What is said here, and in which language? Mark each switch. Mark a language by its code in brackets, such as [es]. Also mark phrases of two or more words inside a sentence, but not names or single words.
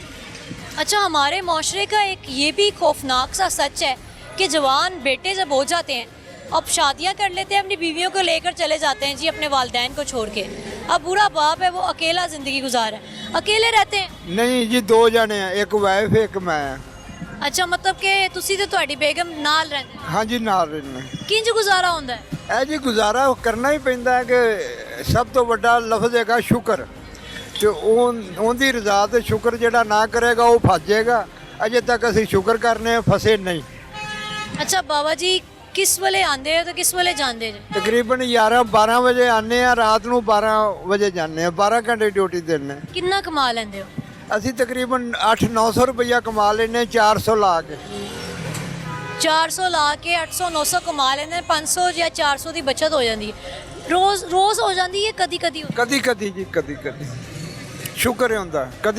[ur] اچھا ہمارے معاشرے کا ایک یہ بھی خوفناک سا سچ ہے کہ جوان بیٹے جب ہو جاتے ہیں اب شادیاں کر لیتے ہیں، اپنی بیویوں کو لے کر چلے جاتے ہیں جی اپنے والدین کو چھوڑ کے. اب بوڑھا باپ ہے وہ اکیلا زندگی گزار ہے، اکیلے رہتے ہیں. نہیں جی 2 جنے ہیں، ایک وائف ایک میں. [pa] ਅੱਛਾ ਮਤਲਬ ਕਿ ਤੁਸੀਂ ਤੇ ਤੁਹਾਡੀ ਬੇਗਮ ਨਾਲ ਰਹਿੰਦੇ? ਹਾਂ ਜੀ ਨਾਲ ਰਹਿਨੇ। ਕਿੰਜ ਗੁਜ਼ਾਰਾ ਹੁੰਦਾ ਹੈ? ਇਹ ਜੀ ਗੁਜ਼ਾਰਾ ਕਰਨਾ ਹੀ ਪੈਂਦਾ ਹੈ ਕਿ ਸਭ ਤੋਂ ਵੱਡਾ ਲਫ਼ਜ਼ ਹੈਗਾ ਸ਼ੁਕਰ। ਤੇ ਉਹਦੀ ਰਜ਼ਾ ਤੇ ਸ਼ੁਕਰ ਜਿਹੜਾ ਨਾ ਕਰੇਗਾ ਉਹ ਫਸ ਜਾਏਗਾ। ਅਜੇ ਤੱਕ ਅਸੀਂ ਸ਼ੁਕਰ ਕਰਨੇ ਫਸੇ ਨਹੀਂ। ਅੱਛਾ ਬਾਬਾ ਜੀ ਕਿਸ ਵੇਲੇ ਆਂਦੇ ਹੋ ਤੋ ਕਿਸ ਵੇਲੇ ਜਾਂਦੇ ਜੇ? ਤਕਰੀਬਨ 11-12 ਵਜੇ ਆਨੇ ਆ, ਰਾਤ ਨੂੰ 12 ਵਜੇ ਜਾਂਦੇ ਆ। 12 ਘੰਟੇ ਡਿਊਟੀ ਦਿੰਦੇ। ਕਿੰਨਾ ਕਮਾ ਲੈਂਦੇ ਹੋ? ਅਸੀਂ ਤਕਰੀਬਨ 800-900 ਰੁਪਈਆ ਕਮਾ ਲੈਨੇ 400 ਲਾ ਕੇ। 400 ਲਾ ਕੇ 800-900 ਕਮਾ ਲੈਂਦੇ, 500 ਜਾਂ 400 ਦੀ ਬਚਤ ਹੋ ਜਾਂਦੀ ਹੈ। ਰੋਜ਼ ਹੋ ਜਾਂਦੀ ਹੈ? ਕਦੀ ਕਦੀ ਜੀ ਕਦੀ ਸ਼ੁਕਰ ਹੁੰਦਾ। ਕਦੀ